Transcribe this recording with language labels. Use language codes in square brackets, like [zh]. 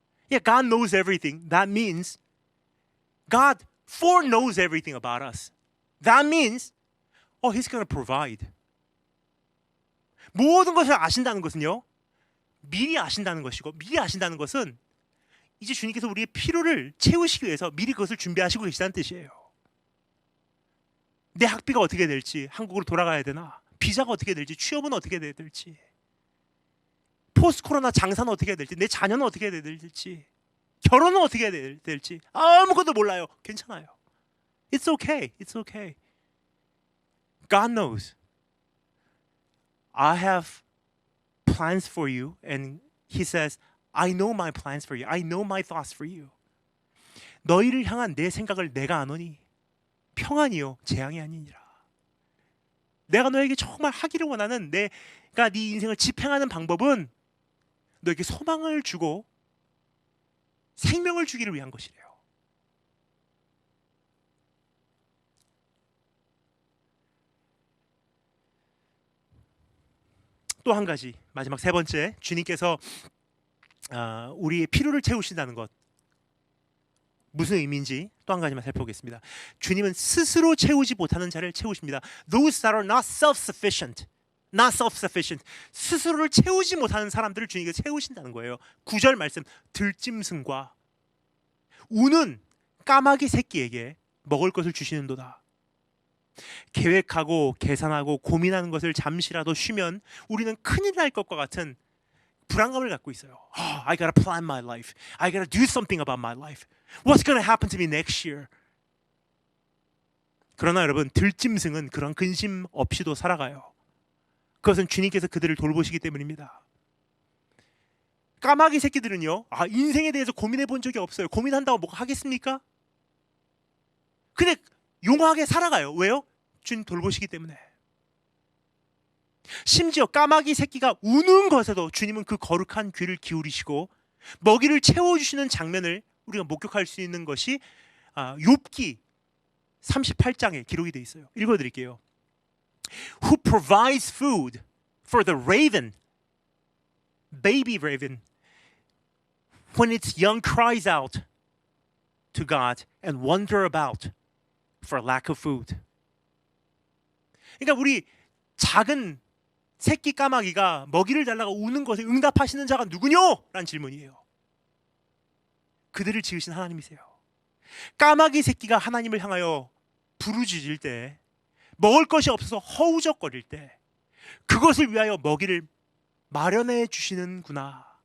[en] Yeah, God knows everything. That means God foreknows everything about us. That means, He's going to provide. [ko] 모든 것을 아신다는 것은요, 미리 아신다는 것이고, 미리 아신다는 것은 이제 주님께서 우리의 필요를 채우시기 위해서 미리 그것을 준비하시고 계시다는 뜻이에요. 내 학비가 어떻게 될지, 한국으로 돌아가야 되나, 비자가 어떻게 될지, 취업은 어떻게 될지, 포스트 코로나 장사는 어떻게 될지, 내 자녀는 어떻게 될지, 결혼은 어떻게 될지 아무것도 몰라요. 괜찮아요. [en] It's okay. It's okay. God knows. I have plans for you, and He says, I know my plans for you. I know my thoughts for you. [ko] 너희를 향한 내 생각을 내가 아노니 평안이요 재앙이 아니니라. 내가 너에게 정말 하기를 원하는, 내가 네 인생을 집행하는 방법은 너에게 소망을 주고 생명을 주기를 위한 것이래요. 또 한 가지, 마지막 세 번째, 주님께서 우리의 필요를 채우신다는 것, 무슨 의미인지 또 한 가지만 살펴보겠습니다. 주님은 스스로 채우지 못하는 자를 채우십니다. [en] Those that are not self-sufficient, not self-sufficient, [ko] 스스로를 채우지 못하는 사람들을 주님께서 채우신다는 거예요. 9절 말씀, 들짐승과 우는 까마귀 새끼에게 먹을 것을 주시는도다. 계획하고 계산하고 고민하는 것을 잠시라도 쉬면 우리는 큰일 날 것과 같은 불안감을 갖고 있어요. [en] I gotta plan my life. I gotta do something about my life. What's gonna happen to me next year? [ko] 그러나 여러분, 들짐승은 그런 근심 없이도 살아가요. 그것은 주님께서 그들을 돌보시기 때문입니다. 까마귀 새끼들은요, 인생에 대해서 고민해 본 적이 없어요. 고민한다고 뭐가 하겠습니까? 근데 용하게 살아가요. 왜요? 주님 돌보시기 때문에. 심지어 까마귀 새끼가 우는 것에도 주님은 그 거룩한 귀를 기울이시고 먹이를 채워주시는 장면을 우리가 목격할 수 있는 것이 욥기 38장에 기록이 되어 있어요. 읽어드릴게요. [en] Who provides food for the raven, baby raven, when its young cries out to God and wander about for lack of food. [ko] 그러니까 우리 작은 새끼 까마귀가 먹이를 달라고 우는 것에 응답하시는 자가 누구뇨? 라는 질문이에요. 그들을 지으신 하나님이세요. 까마귀 새끼가 하나님을 향하여 부르짖을 때, 먹을 것이 없어서 허우적거릴 때 그것을 위하여 먹이를 마련해 주시는구나.